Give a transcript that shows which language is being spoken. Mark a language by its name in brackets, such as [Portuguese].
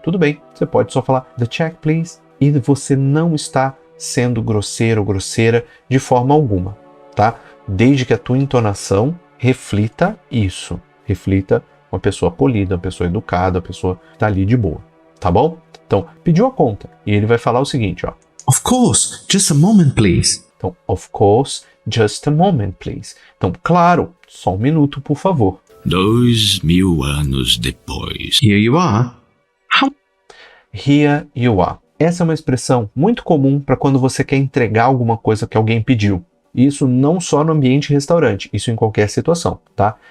[Portuguese] Tudo bem, você pode só falar, [English] the check, please, [Portuguese] e você não está sendo grosseiro ou grosseira de forma alguma, tá? Desde que a tua entonação reflita isso. Reflita uma pessoa polida, uma pessoa educada, uma pessoa que tá ali de boa, tá bom? Então, pediu a conta e ele vai falar o seguinte, ó. [English] Of course. Just a moment, please. [Portuguese] Então, [English] of course, just a moment, please. [Portuguese] Então, claro, só um minuto, por favor. 2000 anos depois. [English] Here you are. Here you are. [Portuguese] Essa é uma expressão muito comum para quando você quer entregar alguma coisa que alguém pediu. Isso não só no ambiente restaurante, isso em qualquer situação, tá?